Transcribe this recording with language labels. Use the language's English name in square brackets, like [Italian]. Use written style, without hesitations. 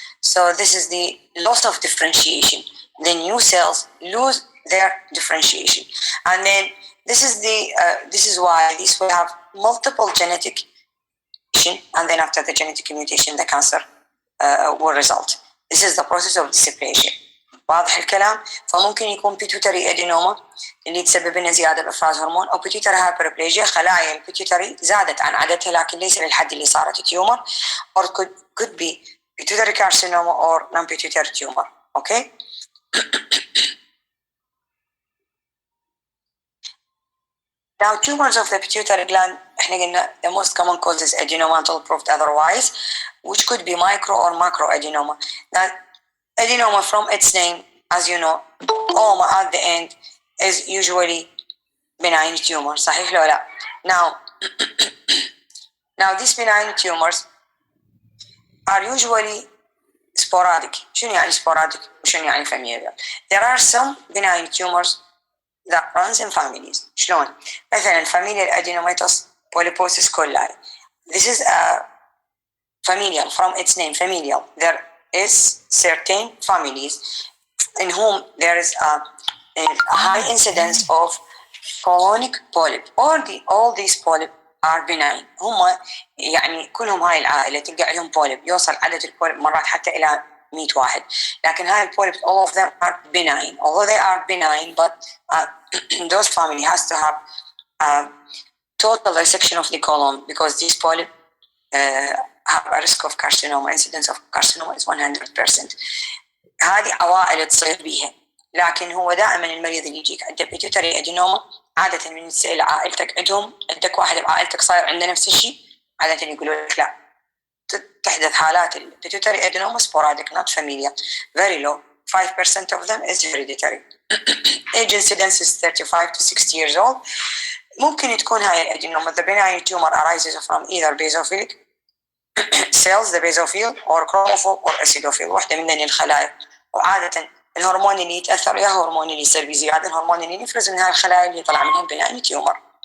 [English] So this is the loss of differentiation. The new cells lose their differentiation, and then this is why these will have multiple genetic mutation, and then after the genetic mutation, the cancer will result. This is the process of dysplasia. [Arabic] واضح الكلام؟ فممكن يكون pituitary adenoma اللي تسبب لنا زيادة بإفراز هرمون، أو pituitary hyperplasia، خلايا البيتيوتري زادت عن عددها لكن ليس للحد اللي صارت تيومر، [English] or could be pituitary carcinoma or non-pituitary tumor. Okay? Now, tumors of the pituitary gland, [Arabic] احنا قلنا [English] the most common cause is adenoma until proved otherwise, which could be micro or macro adenoma. Now, adenoma from its name, as you know, oma at the end is usually benign tumor. [Arabic] صحيح ولا لا؟ [English] Now these benign tumors are usually sporadic. [Arabic] شنو يعني sporadic وشنو يعني familial? [English] There are some benign tumors that runs in families. [Arabic] شلون؟ مثلا [English] familial adenomatous polyposis coli. This is a familial from its name, familial. There is certain families in whom there is a high incidence of colonic polyp. All these polyp are benign. [Arabic] هم يعني كلهم هاي العائلة تلقى عليهم polyp، يوصل عدد البوليب مرات حتى إلى 100 واحد. لكن هاي البوليب [English] all of them are benign. Although they are benign, but those family has to have a total resection of the colon because these polyp have a risk of carcinoma. Incidence of carcinoma is 100%. [Arabic] هذه عوائل تصير بيها. لكن هو دائما المريض اللي يجيك عنده pituitary adenoma عادة من تسأل عائلتك عندهم، عندك واحد بعائلتك صاير عنده نفس الشيء، عادة يقولوا لك لا، تحدث حالات pituitary adenoma [English] sporadic not familial very low 5% of them is hereditary age incidence is 35 to 60 years old. [Arabic] ممكن تكون هاي الأدينوما [English] the benign tumor arises from either basophilic cells the basophil or chromophore or acidophil [Arabic] واحدة من الخلايا. وعادة الهرمون اللي يتأثر يا هرمون اللي يصير بزيادة الهرمون اللي يفرز من هاي الخلايا اللي يطلع منها benign tumor.